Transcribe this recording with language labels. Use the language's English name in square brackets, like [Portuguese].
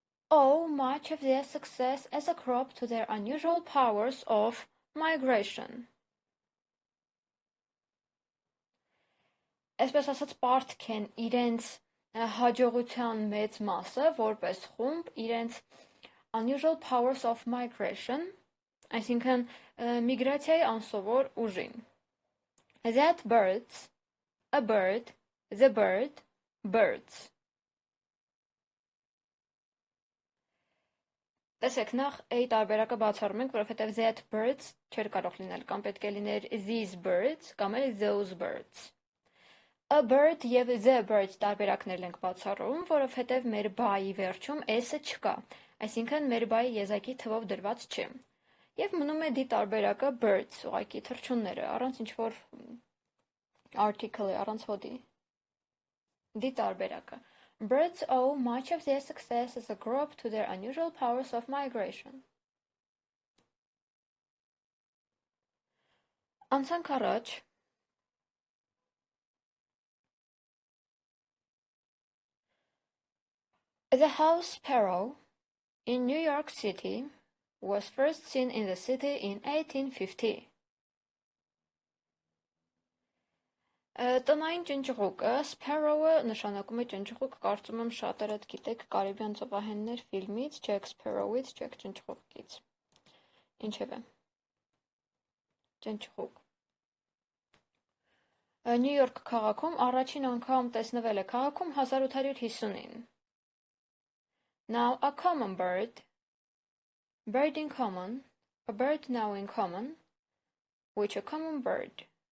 [English] Owe much of their success as a crop to their unusual powers of migration. [Armenian] Այսպես ասած, պարտք են իրենց հաջողության մեծ մասը, որպես խումբ, իրենց [English] unusual powers of migration, [Armenian] այսինքն միգրացիայի անսովոր ուժին. [English] That birds, a bird, the bird, birds. [Armenian] Տեսեք, նախ A տարբերակը բացառում ենք, որովհետև [English] that birds [Armenian] չէր կարող լինել, կամ պետք է լիներ [English] these birds, [Armenian] կամ էլ [English] those birds. [Armenian] A bird և the bird տարբերակներն ենք բացառում, որովհետև մեր բայի վերջում S-ը չկա, այսինքն մեր բայի եզակի թվով դրված չէ։ Եվ մնում է D տարբերակը birds, ուղղակի թռչունները, առանց ինչ-որ article-ի, առանց հոդի։ D տարբերակը. [English] Birds owe much of their success as a group to their unusual powers of migration. [Armenian] Անցանք առաջ. [English] The house sparrow in New York City was first seen in the city in 1850. [Armenian] Տնային ճնճղուկը, Sparrow-ը նշանակում է ճնճղուկ, կարծում եմ շատերը գիտեք Կարիբյան ծովահեններ ֆիլմից, Jack Sparrow-ից, Jack ճնճղուկից։ Ինչևէ։ Ճնճղուկ։ Նյու Յորք քաղաքում առաջին անգամ տեսնվել է քաղաքում 1850-ին։ [English] Now a common bird [Armenian] in common, a bird now in common, which a common bird.